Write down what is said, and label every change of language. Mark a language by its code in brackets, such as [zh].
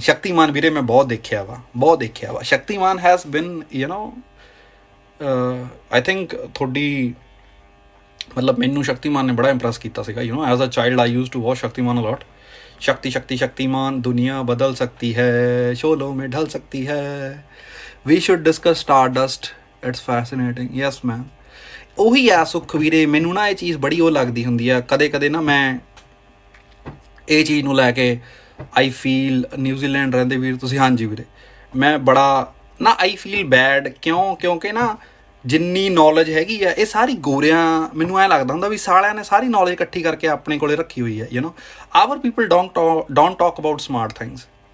[pa] ਸ਼ਕਤੀਮਾਨ ਵੀਰੇ ਮੈਂ ਬਹੁਤ ਦੇਖਿਆ ਵਾ। ਸ਼ਕਤੀਮਾਨ [en] has been you know, I think [pa] ਤੁਹਾਡੀ ਮਤਲਬ ਮੈਨੂੰ ਸ਼ਕਤੀਮਾਨ ਨੇ ਬੜਾ ਇੰਪ੍ਰੈਸ ਕੀਤਾ ਸੀਗਾ [en] You know. As a child I use to watch Shaktimaan a lot. [hi] शक्तिमान दुनिया बदल सकती है, शोलों में ढल सकती है। [en] We should discuss Stardust, it's fascinating. Yes man, [pa] ਉਹੀ ਆ ਸੁੱਖ ਵੀਰੇ, ਮੈਨੂੰ ਨਾ ਇਹ ਚੀਜ਼ ਬੜੀ ਉਹ ਲੱਗਦੀ ਹੁੰਦੀ ਆ ਕਦੇ ਕਦੇ ਨਾ, ਮੈਂ ਇਹ ਚੀਜ਼ ਨੂੰ ਲੈ ਕੇ [en] I feel, [pa] ਨਿਊਜ਼ੀਲੈਂਡ ਰਹਿੰਦੇ ਵੀਰ ਤੁਸੀਂ, ਹਾਂਜੀ ਵੀਰੇ, ਮੈਂ ਬੜਾ ਨਾ [en] I feel bad, [pa] ਕਿਉਂਕਿ ਨਾ ਜਿੰਨੀ ਨੌਲੇਜ ਹੈਗੀ ਆ ਇਹ ਸਾਰੀ ਗੋਰਿਆਂ, ਮੈਨੂੰ ਐਂ ਲੱਗਦਾ ਹੁੰਦਾ ਵੀ ਸਾਲਿਆਂ ਨੇ ਸਾਰੀ ਨੌਲੇਜ ਇਕੱਠੀ ਕਰਕੇ ਆਪਣੇ ਕੋਲੇ ਰੱਖੀ ਹੋਈ ਹੈ, [en] Our people don't talk about smart things.